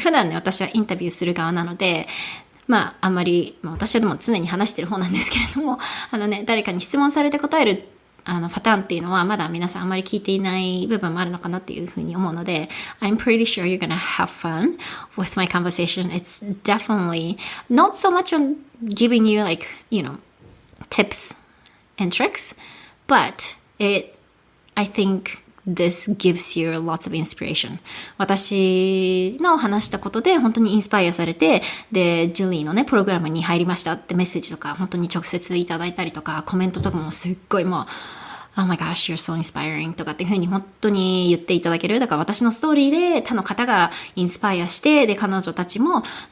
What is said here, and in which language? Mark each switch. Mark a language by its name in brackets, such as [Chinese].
[Japanese] 普段ね、私はインタビューする側なので、あんまり、私はでも常に話してる方なんですけれども、誰かに質問されて答えるパターンっていうのはまだ皆さんあんまり聞いていない部分もあるのかなっていうふうに思うので、 [English] I'm pretty sure you're gonna have fun with my conversation. It's definitely not so much on giving you tips and tricks, but I think this gives you lots of inspiration. [Japanese] 私の話したことで本当にインスパイアされて、で、ジュリーのね、プログラムに入りましたってメッセージとか、本当に直接いただいたりとか、コメントとかもすっごいもう、 [English] Oh my gosh, you're so inspiring [Japanese] とかっていう風に本当に言っていただける。だから私のストーリーで他の方がインスパイアして、で、彼女たちも、